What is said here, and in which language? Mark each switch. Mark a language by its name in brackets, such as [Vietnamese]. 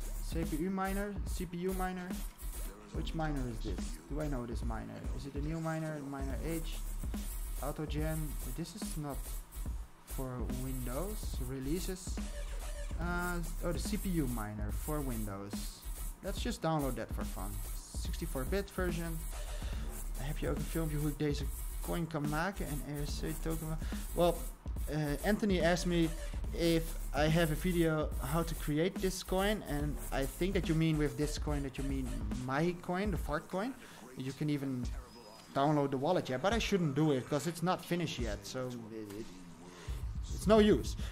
[English] CPU miner, CPU miner. Which miner is this? Do I know this miner? Is it a new miner? Miner H, AutoGen. This is not for Windows releases. Oh, the CPU miner for Windows. Let's just download that for fun. 64-bit version. [Dutch] Heb je ook een filmpje hoe ik deze coin kan maken en ERC token? [English] Well, Anthony asked me if I have a video how to create this coin, and I think that you mean with this coin that you mean my coin, the Fartcoin. You can even download the wallet yet, but I shouldn't do it because it's not finished yet, so it's no use.